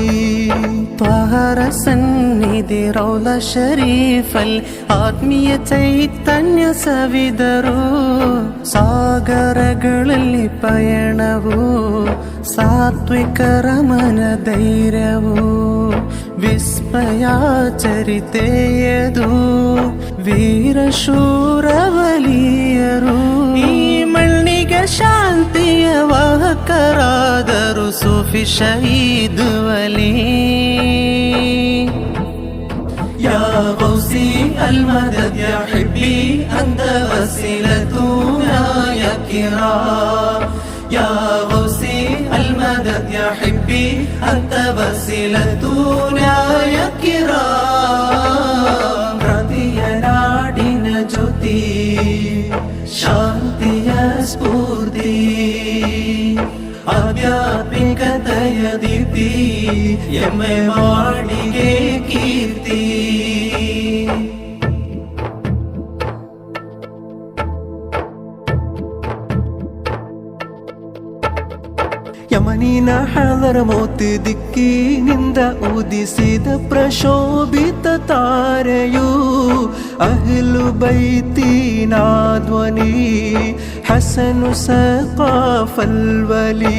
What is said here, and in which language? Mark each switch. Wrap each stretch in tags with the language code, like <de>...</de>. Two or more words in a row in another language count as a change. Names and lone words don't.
<kn>ತ್ವಹರ ಸನ್ನಿಧಿ ರೌಲ ಶರೀಫಲ್ ಆತ್ಮೀಯ ಚೈತನ್ಯ ಸವಿದರು ಸಾಗರಗಳಲ್ಲಿ ಪಯಣವು ಸಾತ್ವಿಕರ ಮನ ಧೈರ್ಯವು ವಿಸ್ಮಯ ಚರಿತೆಯದು ವೀರಶೂರವಲಿಯರು ಈ ಮಣ್ಣಿಗೆ ಶಾಂತಿಯ ವಾಹಕರಾದರು ಸೂಫಿ ಶಹೀದ್ ವಲಿ</kn> <ar>يا غوثي المدد يا حبي أنت وسيلتنا يا كرام يا غوثي المدد يا حبي أنت وسيلتنا يا</ar> <kn>كرام ಕ್ರಾಂತಿಯ ನಾಡಿನ ಜ್ಯೋತಿ ಶಾಂತಿಯ ಸ್ಫೂರ್ತಿ ಆಧ್ಯಾತ್ಮಿಕತೆಯ ದೀಪ್ತಿ ಎಮ್ಮೆ ಮಾಡಿಗೆ ಕೀರ್ತಿ ಯಮನಿನ ಹಳರ ಮೋತಿ ದಿಕ್ಕಿನಿಂದ ಉದಿಸಿದ ಪ್ರಶೋಭಿತ ತಾರೆಯು ಅಹ್ಲು ಬೈತಿನ ಧ್ವನಿ ಹಸನು ಸಕಾಫಲ್ ವಲಿ</kn>